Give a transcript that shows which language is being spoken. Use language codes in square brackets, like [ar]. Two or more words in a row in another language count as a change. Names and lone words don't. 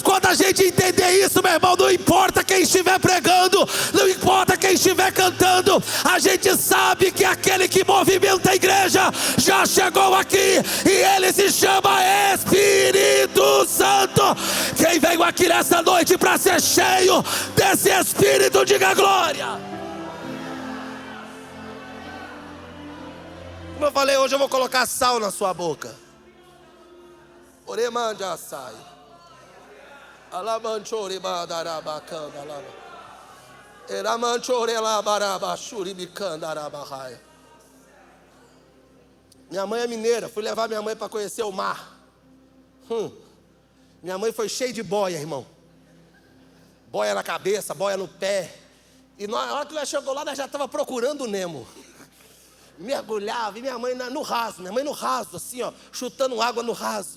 [pt] Quando a gente entender isso, meu irmão, não importa quem estiver pregando, não importa quem estiver cantando, a gente sabe que aquele que movimenta a igreja já chegou aqui, e ele se chama Espírito Santo. Quem veio aqui nessa noite para ser cheio desse Espírito, diga glória. Como eu falei, hoje eu vou colocar sal na sua boca. Oremanja sai. Alamanchore badarabacanda lava. Eramanchore labarabachuri bicandarabahai. Minha mãe é mineira, fui levar minha mãe para conhecer o mar. Minha mãe foi cheia de boia, irmão. Boia na cabeça, boia no pé. E na hora que nós chegou lá, nós já estava procurando o Nemo. Mergulhava, e minha mãe no raso, assim, ó, chutando água no raso.